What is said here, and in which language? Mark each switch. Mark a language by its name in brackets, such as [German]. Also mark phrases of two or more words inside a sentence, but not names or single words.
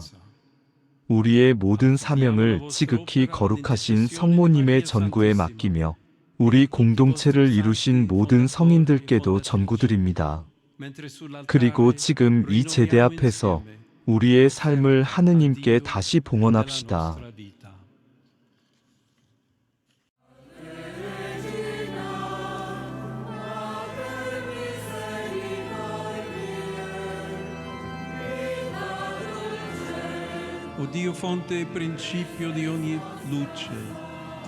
[Korean] 우리의 모든 사명을 지극히 거룩하신 성모님의 전구에 맡기며 우리 공동체를 이루신 모든 성인들께도 전구드립니다. 그리고 지금 이 제대 앞에서 우리의 삶을 하느님께 다시 봉헌합시다. [Italian] O Dio fonte e principio di ogni luce, ti